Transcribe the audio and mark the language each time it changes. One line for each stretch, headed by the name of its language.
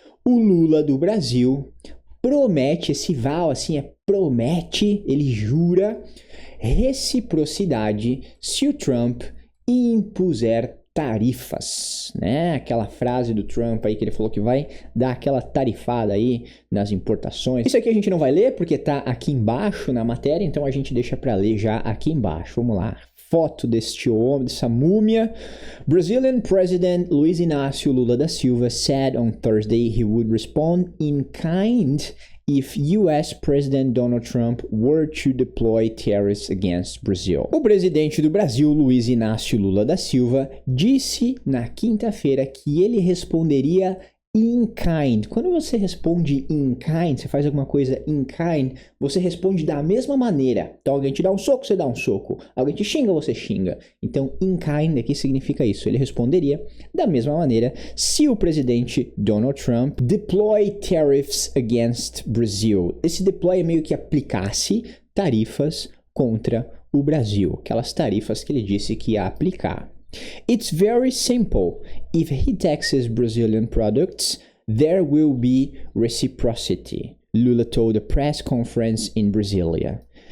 Portuguese: O Lula do Brasil promete, esse vow assim promete, ele jura reciprocidade se o Trump impuser tarifas, né? Aquela frase do Trump aí que ele falou que vai dar aquela tarifada aí nas importações. Isso aqui a gente não vai ler porque tá aqui embaixo na matéria, então a gente deixa para ler já aqui embaixo. Vamos lá. Foto deste homem, dessa múmia.
English: Brazilian President Luiz Inácio Lula da Silva said on Thursday he would respond in kind if US President Donald Trump were to deploy tariffs against Brazil.
Portuguese: O presidente do Brasil, Luiz Inácio Lula da Silva, disse na quinta-feira que ele responderia in kind. Quando você responde in kind, você faz alguma coisa in kind, você responde da mesma maneira. Então alguém te dá um soco, você dá um soco. Alguém te xinga, você xinga. Então in kind aqui significa isso. Ele responderia da mesma maneira se o presidente Donald Trump
English: deploy tariffs against Brazil.
Portuguese: Esse deploy é meio que aplicasse tarifas contra o Brasil. Aquelas tarifas que ele disse que ia aplicar.
English: It's very simple. If he taxes Brazilian products, there will be reciprocity, Lula told a press conference in Brasília.